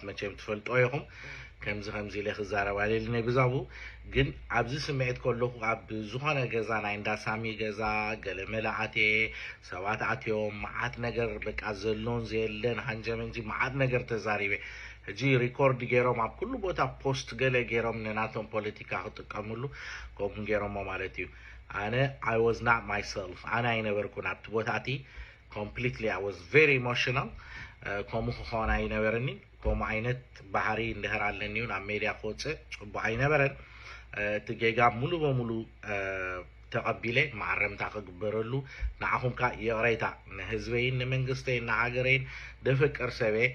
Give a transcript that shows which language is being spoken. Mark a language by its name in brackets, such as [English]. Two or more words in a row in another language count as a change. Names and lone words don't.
[Tigrinya] መቸም ትፈልጦ ኢኹም ከምዚ ኢለ ክዛረብ ኣይደለኒ ብዛቡ ግን ኣብዚ ስምዒት ከለኹ ኣብ ዝኾነ ገዛ ናይ እንዳሳሚ ገዛ ገለ መላዓቴ ሰባት ኣትዮም መዓት ነገር በቃ ዘሎን ዘየለን ሃንጀመንጂ መዓት ነገር ተዛሪበ ሕጂ ሪኮርድ ገይሮም ኣብ ኩሉ ቦታ ፖስት ገለ ገይሮም ንናቶም ፖለቲካ ክጥቀምሉ ከምኡ ገይሮሞ ማለት እዩ ኣነ [English] I was not myself [Tigrinya] ኣነ ኣይነበርኩን ኣብቲ ቦታቲ [English] completely I was very emotional [Tigrinya] ከምኡ ክኾን ኣይነበረኒ ከምኡ ዓይነት ባህሪ እንድሕር ኣለኒ እውን ኣብ ሜድያ ክወፅእ ፅቡቅ ኣይነበረን እቲ ጌጋ ሙሉ በሙሉ ተቐቢለ ማዕረምታ ክግበረሉ ንዓኹም ከዓ የቕሬታ ንህዝበይን ንመንግስተይን ንሃገረይን ደፍቅር ሰበ